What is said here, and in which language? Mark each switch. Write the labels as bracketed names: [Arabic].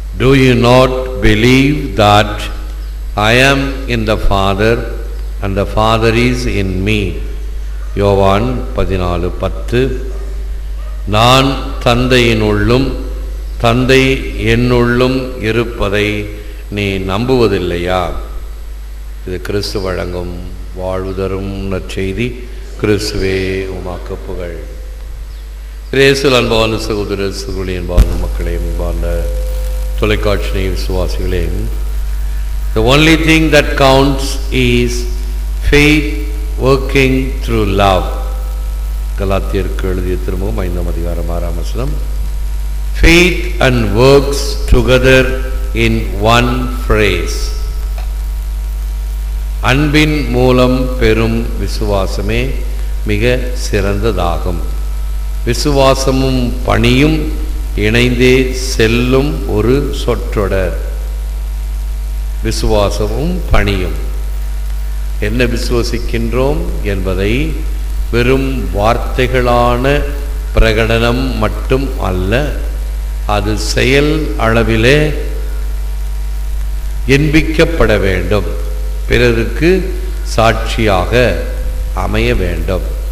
[English] Do you not believe that I am in the Father and the Father is in me? [Tamil] யோவான் 14:10. நான் தந்தையினுள்ளும் தந்தை என்னுள்ளும் இருப்பதை நீ நம்புவதில்லையா? இது கிறிஸ்து வழங்கும் வாழ்வு தரும் நற்செய்தி. கிறிஸ்துவே உமக்கு புகழ். இயேசுவில் அன்பான சகோதர சகோதரி, அன்பான மக்களே, அன்பான தொலைக்காட்சி விசுவாசிகளே, [English] the only thing that counts is faith working through love. [Tamil] கலாத்தியருக்கு எழுதிய திருமுகம் 5ஆம் அதிகாரம் 6ஆம் வசனம். [English] Faith and works together in one phrase. [Tamil] அன்பின் மூலம் பெறும் விசுவாசமே மிக சிறந்ததாகும். விசுவாசமும் பணியும் இணைந்தே செல்லும் ஒரு சொற்றொடர். விசுவாசமும் பணியும். என்ன விசுவசிக்கின்றோம் என்பதை வெறும் வார்த்தைகளான பிரகடனம் மட்டும் அல்ல, அது செயல் அளவிலே என்பிக்கப்பட வேண்டும், பிறருக்கு சாட்சியாக அமைய வேண்டும்.